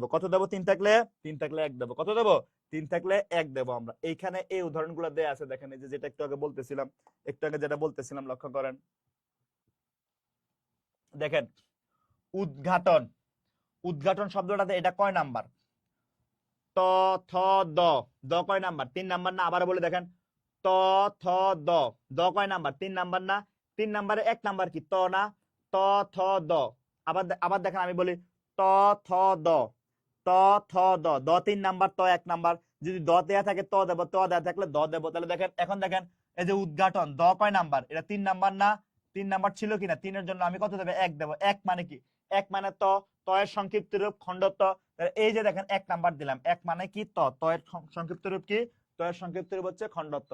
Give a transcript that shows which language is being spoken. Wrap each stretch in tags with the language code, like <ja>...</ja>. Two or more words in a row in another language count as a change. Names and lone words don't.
<bn>কত দেবো, 3 থাকলে 1 দেবো। কত দেবো, 3 থাকলে 1 দেবো আমরা। এইখানে এই উদাহরণগুলো দেয়া আছে, দেখেন এই যে যেটা একটু আগে বলতেছিলাম, লক্ষ্য করেন, দেখেন উদ্ঘাটন, উদ্ঘাটন শব্দটাতে এটা কয় নাম্বার, ত থ দ, দ কয় নাম্বার, 3 নাম্বার না। আবার বলে দেখেন ত থ দ, দ কয় নাম্বার, 3 নাম্বার না। 3 নাম্বারে 1 নাম্বার কি, ত না, ত থ দ। আবার আবার দেখেন আমি বলি ত থ দ, ত থ দ, দ 3 নাম্বার, ত 1 নাম্বার। যদি দ দেয়া থাকে ত দেব, ত দেয়া থাকলে দ দেব। তাহলে দেখেন, এখন দেখেন এই যে উদ্ঘাটন, দ কয় নাম্বার, এটা 3 নাম্বার না। 3 নাম্বার ছিল কিনা, 3 এর জন্য আমি কত দেব, 1 দেব। 1 মানে কি, 1 মানে ত, ত এর সংক্ষিপ্ত রূপ খণ্ডত্ব। এই যে দেখেন 1 নাম্বার দিলাম, 1 মানে কি, ত, ত এর সংক্ষিপ্ত রূপ কি, ত এর সংক্ষিপ্ত রূপ হচ্ছে খণ্ডত্ব।</bn>